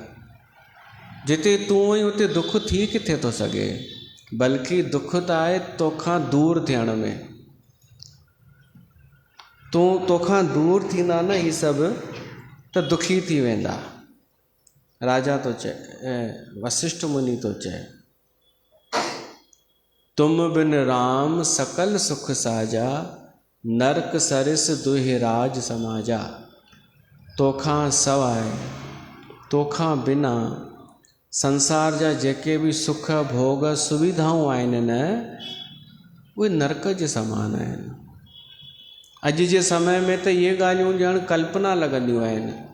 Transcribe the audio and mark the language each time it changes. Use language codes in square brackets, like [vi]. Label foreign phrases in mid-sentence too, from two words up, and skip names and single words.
[sd] जिते तूं आहीं उते दुख थी किथे थो सघे? बल्कि दुख त आहे तोखां दूर थियण में। तोखां दूर थींदा न ही सभु, त दुखी थी वेंदा। राजा तो चए, वशिष्ठ मुनि तो चए, [awa] तुम बिन राम सकल सुख साजा, नरक सरिस दुहि राज समाजा। [sd] तोखां सवाइ, तोखां बिना संसार जा जेके बि सुख भोग सुविधाऊं आहिनि न, उहे नरक जे समान आहिनि। अॼु जे समय में त इहे ॻाल्हियूं ॼण कल्पना लॻंदियूं आहिनि।